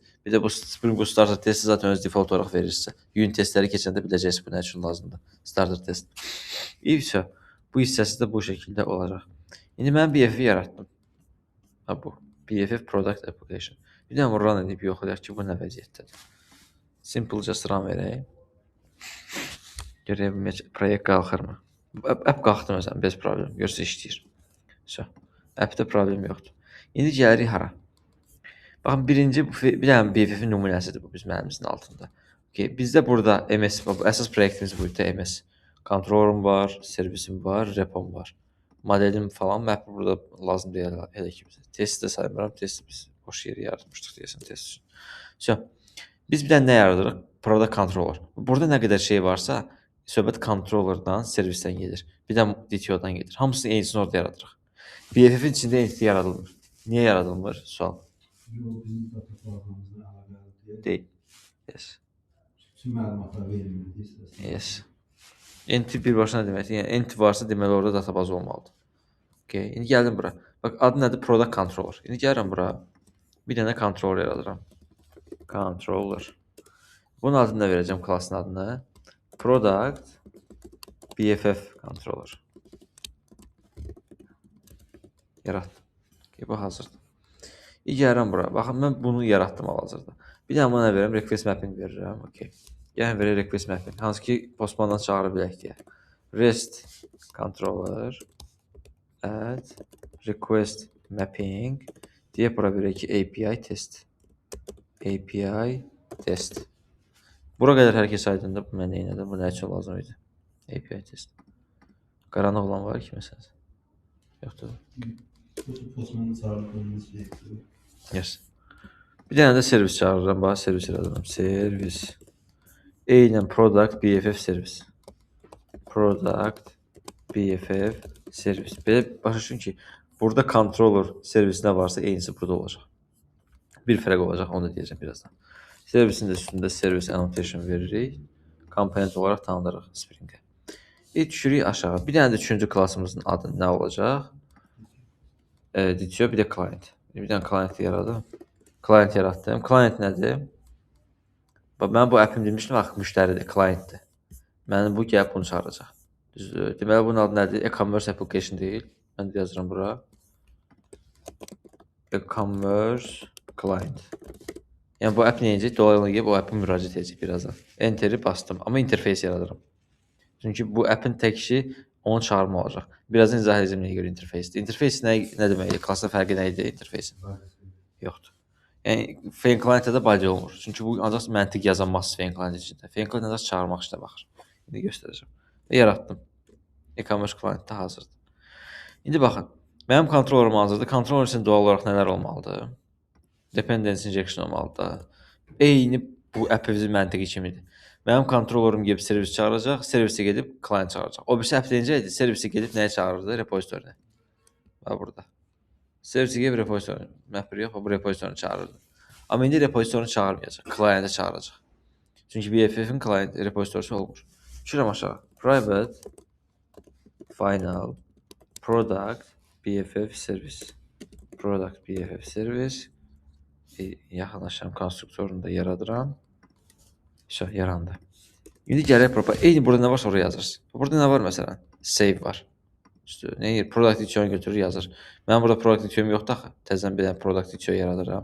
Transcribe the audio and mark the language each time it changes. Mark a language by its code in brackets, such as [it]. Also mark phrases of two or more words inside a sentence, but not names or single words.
[az] Bir də bu Spring Boot Starter testi zaten öz default olaraq verir sizə. Unit testləri keçəndə biləcəksiniz bu nə üçün lazımdır. Starter test. İyi, bu hissəsi də bu şəkildə olacaq. İndi mən BFF yaratdım. Bu. BFF Product Application. Bir dənə run edib yoxlayaq ki, bu nə vəziyyətdədir. [en] Simple just run [az] verəyim. Görək bilməyəcək, proyekt qalxırmı? App qalxdı məsələn, [ru] без проблем. [az] Görsə işləyir. Appdə problem yoxdur. İndi gəlirik hara? Baxın, birinci bir dənə BFF-in nümunəsidir bu bizim əlimizin altında. Bizdə burada MS, əsas proyektimiz burada MS. Kontrolörüm var, servisim var, repom var. Modelim falan, map burada lazım deyil elə ki bizə. Testi də saymıram, testi biz boş yeri yaratmışdıq deyəsən test üçün. Biz bir dənə nə yaradırıq? Product controller. Burada nə qədər şey varsa, söhbət controllerdan, servisdən gedir. Bir də DTO-dan gedir. Hamısını eynisini orada yaradırıq. BFF-in içində entity yaradılmır. Niyə yaradılmır? Sual. Yox, bizim databasamızda əlaqəli deyil. Deyil. Yes. Bütün məlumatlar verilmir istəsən. Yes. Entity birbaşa nə deməkdir? Yəni entity varsa deməli orada databaz olmalıdır. Okay. İndi gəldim bura. Bax adı nədir? Product controller. İndi gəlirəm bura. Bir dənə controller yaradıram. Controller. Bunun adını da verəcəm klassın adını. Product BFF controller. Yaratdım. Okay, bu hazırdır. İndi gəlirəm bura. Baxın mən bunu yaratdım hal-hazırda. Bir dənə buna nə verirəm? [en] Request mapping [az] verirəm. Okay. Yəni verir [en] request mapping. [az] Hansı ki postmandan çağıra bilək deyə. [en] REST controller add request mapping [az] deyə bura verək ki [en] API test. [az] API test. Bura qədər hər kəs aydındır. Bu mən neynədir? Bu nə üçün lazım idi? [en] API test. [az] Qaranlıq olan var ki məsələn. Yoxdur. Bu postmanın çağırılması gerekiyor. Yes. Bir dənə də servis çağırıram. Bax servis yaradıram. Servis. Eynən product BFF servis. Product BFF servis. Belə başa düşün ki, burada controller servisinə varsa eynisi burada olacaq. Bir fərq olacaq, onu da deyəcəm birazdan. Servisin də üstündə [en] service annotation [az] veririk. Komponent olaraq tanıdırıq Spring-ə. Düşürük aşağı. Bir dənə də üçüncü klassımızın adı nə olacaq? Ditio, bir də client. Bir dənə client yaradım. Client yaratdım. Client nədir? Bax, mən bu app'im demişdim, axı müştəridir, clientdir. Mənim bu gəlib bunu çağıracaq. Düzdür. Deməli, bunun adı nədir? [en] E-commerce application [az] deyil. Mən də yazıram bura. E-commerce client. Yəni bu app neyəcək? Dolaylı gəlib o app'ı müraciət edəcək birazdan. Enter'i bastım, amma interfeys yaradıram. Çünki bu app'in tək işi onu çağırma olacaq. Birazdan izah edəcəm nəyə görə interfeysdir. Interfeys nə deməkdir? Klassın fərqi nə idi interfeysin? Yoxdur. Yəni Fein client'də də body olmur. Çünki bu ancaq məntiq yazılmaz Fein client içində. Fein client ancaq çağırmaq işinə baxır. İndi göstərəcəm. Və yaratdım. E-commerce client-də hazırdır. İndi baxın. Mənim kontrollerim hazırdır. Kontroller üçün doğal olaraq nələr olmalıdır? [en] Dependency injection [az] olmalıdır. Eyni bu app'imizin məntiqi kimidir. Mənim kontrollerim gedib servis çağıracaq, servisə gedib client çağıracaq. O birisi app deyəcək idi, servisə gedib nəyə çağırırdı? Repository-nə. Bax burada. Servisə gedib repository. Mapper yox, bu repository çağırırdı. Amma indi repository çağırmayacaq, client-ə çağıracaq. Çünki BFF-in client repository'si olmur. Düşürəm aşağı. [en] Private final product BFF service. [az] Product BFF service. Yaxınlaşıram konstruktorunu da yaradıram. Yarandı. İndi gələk propa. Eyni burada nə varsa oraya yazırsın. Burada nə var məsələn? Save var. Nə product itionu götürür yazır. Mənim burada product itionu yoxdur axı. Təzədən bir dənə product itionu yaradıram.